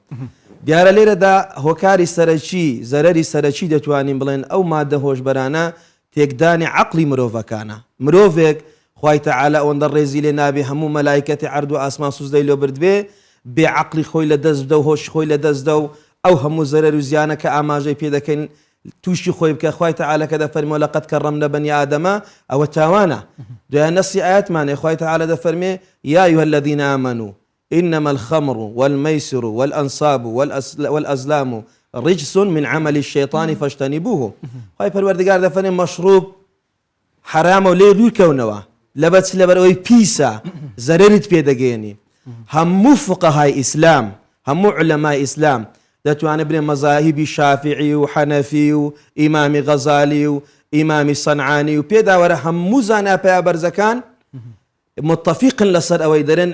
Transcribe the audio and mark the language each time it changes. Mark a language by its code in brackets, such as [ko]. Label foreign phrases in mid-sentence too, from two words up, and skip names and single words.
[ckb] دیارە لێرەدا هۆکاری سەرەکی زەرەری سەرەکی دەتوانین بڵێن ئەو مادە هۆشبەرانە تێکدانی عەقڵی مرۆڤەکانە مرۆڤێک خوای تەعالی ئەوەندە ڕێزی لێ نابێ هەموو مەلایکەتی عەرد و ئاسمان سوزدەی لێ بردبێ بێ عەقڵی خۆی لە دەست بدە و هۆشی خۆی لە دەست دە و ئەو هەموو زەرەر و زیانە کە ئاماژەی پێ دەکەین تووشی خۆی بکە خوای تەعالی کە دەفەرمێ [ar] لەقەد کەڕەمنە بەنی ئادەمە [ckb] ئەوە تاوانە دوایە نەسی ئایەتمانێ خوای تەعالی دەفەرمێ [ar] یا ئەیها الذین آمنوا إنما الخمر والميسر والأنصاب والأزلام رجس من عمل الشيطان فاجتنبوه [ckb] خوای پەروەردگار دەفەرمێ مەشروب حرامە و لێ دوورکەونەوە لەبەر ئەوەی پیسە زەرەرت پێدەگەێنی هەموو فقەهای ئیسلام هەموو عولەمای ئیسلام دەتوانێت بنێ مەزاهیبی شافعی و حەنەفی و ئیمامی غەزالی و ئیمامی سەنعانی و پێداوەرە هەموو زانا پەیابەرزەکان متفقن لەسەر ئەوەی دەرێن